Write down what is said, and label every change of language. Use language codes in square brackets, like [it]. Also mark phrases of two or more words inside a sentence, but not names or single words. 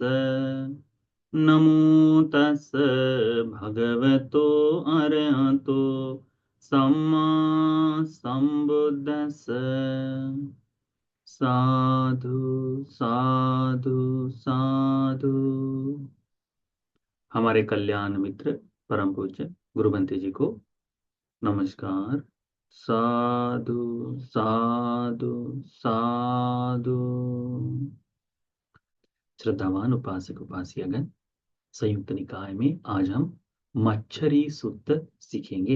[pi] नमो तस् भगवतो अरहतो सम्मा सम्बुद्धस्स। साधु साधु साधु। [hi] हमारे कल्याण मित्र परम पूज्य गुरुबंते जी को नमस्कार। [pi] साधु साधु साधु। [hi] श्रद्धावान उपासक उपासियागण, संयुक्त निकाय में आज हम मच्छरी सूत्र सीखेंगे।